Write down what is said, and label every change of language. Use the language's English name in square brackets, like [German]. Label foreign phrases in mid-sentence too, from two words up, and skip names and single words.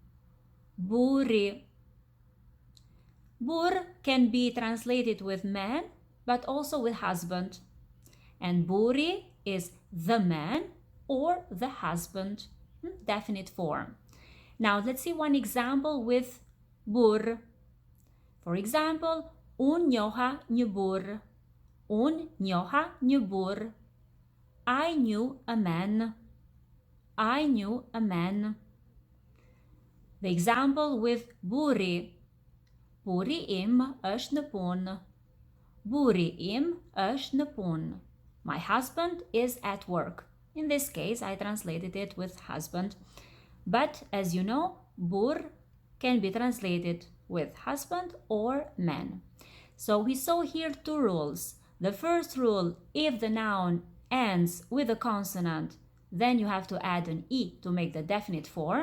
[English] Bur can be translated with man, but also with husband. And buri is the man or the husband, definite form. Now, let's see one example with bur. For example, [Albanian] unë njoha një burr. Unë njoha një burr. [English] I knew a man. The example with burri. [Albanian] Burri im është në punë. Burri im është në punë. [English] My husband is at work. In this case, I translated it with husband. But as you know, burr can be translated with husband or man. So we saw here two rules. The first rule, if the noun ends with a consonant, then you have to add an "i" to make the definite form.